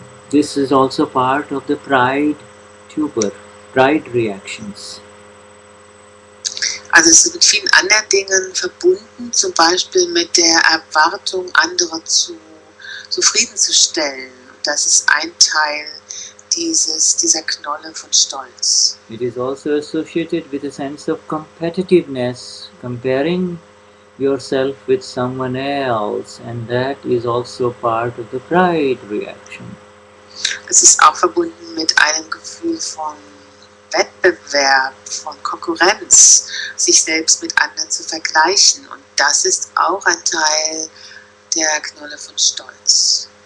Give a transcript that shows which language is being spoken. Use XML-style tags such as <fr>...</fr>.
<en>This is also part of the pride tuber, pride reactions.</en> <de>Also es ist mit vielen anderen Dingen verbunden, zum Beispiel mit der Erwartung, andere zufriedenzustellen. Und das ist ein Teil dieser Knolle von Stolz.</de> <en>It is also associated with a sense of competitiveness, comparing yourself with someone else, and that is also part of the pride reaction.</en> <de>Es ist auch verbunden mit einem Gefühl von Wettbewerb, von Konkurrenz, sich selbst mit anderen zu vergleichen. Und das ist auch ein Teil der Knolle von Stolz.</de>